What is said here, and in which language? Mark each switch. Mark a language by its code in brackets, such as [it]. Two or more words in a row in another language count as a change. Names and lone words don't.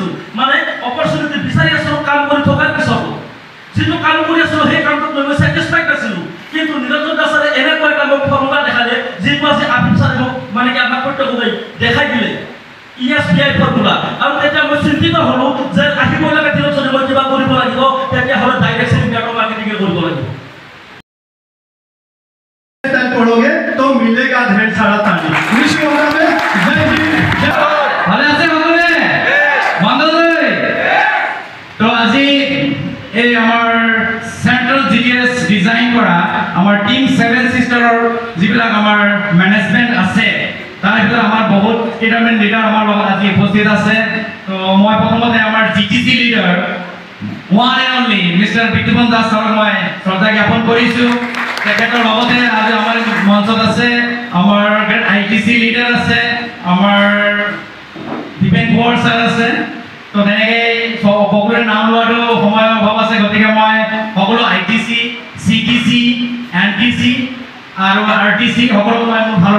[as] মানে অপৰচুনিটি বিচাৰি আছিলোঁ কাম কৰি থকাৰ পিছত যিটো কাম কৰি আছিলোঁ সেই কামটোত মই স্যাটিসফাইড আছিলোঁ কিন্তু নিৰঞ্জন দাস ছাৰে এনেকুৱা এটা মোক ফৰ্মুলা দেখালে যিটো আজি আফিফ ছাৰে মোক মানে কি আমাক প্ৰত্যক্ষভাৱে দেখাই দিলে ESPI ফৰ্মুলা আৰু তেতিয়া মই চিন্তিত হ'লোঁ যে আহিব লগা দিনত যদি মই কিবা কৰিব লাগিব তেতিয়াহ'লে [en] direct selling network marketing [as] কৰিব লাগিব [hi] पढ़ोगे तो मिलेगा ढेर सारा ताली विश्व में जय हिंद [as] ভালে আছে সকলে মঙ্গলদৈ তো আজি এই আমাৰ সেন্ট্রাল জিডিএস ডিজাইন কৰা আমাৰ টিম 7 সিস্টাৰৰ যিবিলাক আমাৰ ম্যানেজমেন্ট আছে তাৰ ভিতৰত আমাৰ বহুত কেইটামান লিডাৰ আমাৰ লগত আজি উপস্থিত আছে তো মই প্ৰথমতে আমাৰ জিটিসি লিডাৰ [en] one and only mister [as] বিতুপন দাস ছাৰক মই শ্ৰদ্ধা জ্ঞাপন কৰিছো তেখেতৰ লগতে আজি আমাৰ মঞ্চত আছে আমাৰ আইটিসি লিডাৰ আছে আমাৰ দীপেন কোঁৱৰ ছাৰ আছে তো তেনেকৈ সকলোৰে নাম লোৱাটো সময়ৰ অভাৱ আছে গতিকে মই সকলো আইটিসি সিটিসি এনটিসি আৰু আৰটিসি সকলো মই মোৰ ফালৰ